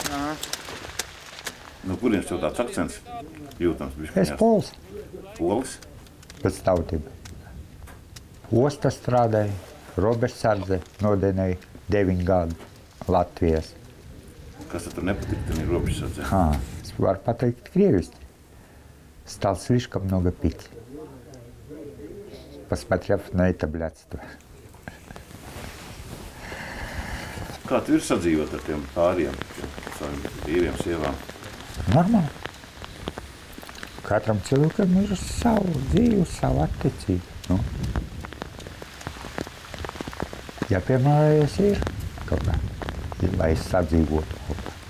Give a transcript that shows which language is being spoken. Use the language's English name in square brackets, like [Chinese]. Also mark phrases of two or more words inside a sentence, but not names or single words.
[Latvian] No kurienes tev tāds akcents jūtams? Es pols. Pols? Pēc tautība. Osta strādāja, robežsardze nodienēja 9 gadu Latvijas. Kas tad tur nepatīk, tad ir robežsardze? Es varu pateikt krieviski. [Russian] Стал слишком много пить, посмотрев на это блядство. [Latvian] Kā tu ir sadzīvot ar tiem pāriem, saviem vīriem, sievām? Normāli. Katram cilvēkam ir savu dzīvi, savu attiecību. Nu. Ja piemērojies ir kaut kā, lai es sadzīvotu kopā.